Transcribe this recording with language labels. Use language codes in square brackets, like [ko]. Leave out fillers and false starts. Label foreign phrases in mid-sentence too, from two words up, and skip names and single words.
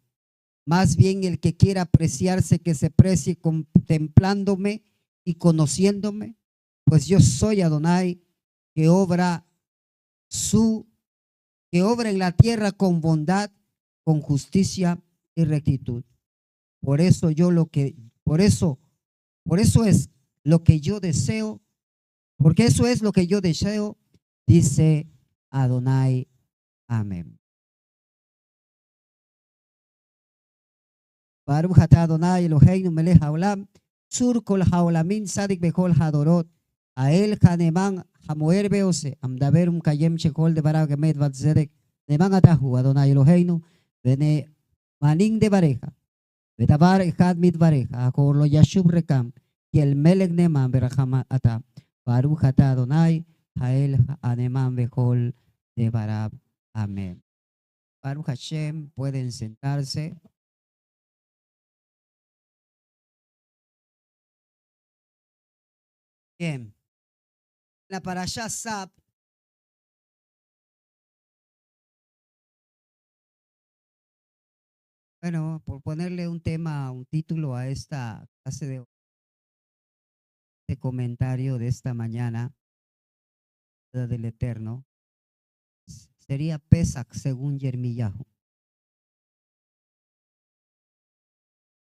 [es] Más bien el que quiera apreciarse, que se precie contemplándome y conociéndome, pues yo soy Adonai, que obra en la tierra con bondad, con justicia y rectitud. Por eso es lo que yo deseo, porque eso es lo que yo deseo, dice Adonai. [he] Amén. ברוך אתה אדני אלהינו מלך העולם צור כל העולמים צדיק בכל הדורות, האל הנאמן המואר ועושה, המדבר ומקיים שכל דבריו אמת וצדק, נאמן אתה הוא אדוני אלוהינו, ונאמנים דבריך, ודבר אחד מדבריך, הכל לא ישוב ריקם, כי אל מלך נאמן ורחם אתה. ברוך אתה אדוני, האל הנאמן בכל דבריו. Amén. ברוך השם, [es] pueden sentarse. Bien. La parashá Sab, bueno, por ponerle un tema, un título a esta clase de comentario de esta mañana del Eterno, sería Pesach según Yermiyahu.